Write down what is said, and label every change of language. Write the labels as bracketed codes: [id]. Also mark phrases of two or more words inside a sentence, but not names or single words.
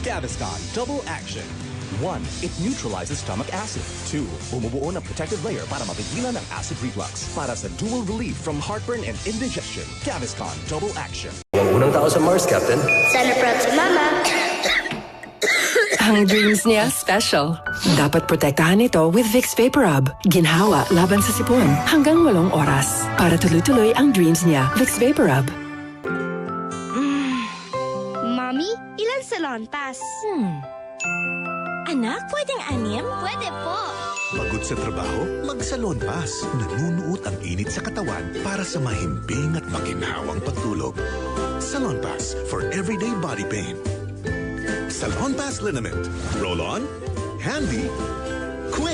[en] Gaviscon Double Action. 1. It neutralizes stomach acid. 2. [tl] Bumubuo ng protective layer para mapigilan ang acid reflux. Para sa [en] dual relief from heartburn and indigestion. [tl] Gaviscon Double Action. Ang unang tao sa Mars, Captain. Sana proud si Mama. Ang dreams niya special. Dapat protektahan ito with Vicks VapoRub. Ginhawa laban sa sipon. Hanggang 8 oras. Para tuloy-tuloy ang dreams niya. Vicks VapoRub. Mommy, ilan salontas? Anak, pwedeng anim? Pwede po. Pagod sa trabaho? Mag-Salon Pass. Nanunuot ang init sa katawan para sa mahimbing at maginhawang pagtulog. [en] Salon Pass for everyday body pain. Salon Pass Liniment. Roll on, handy, quick.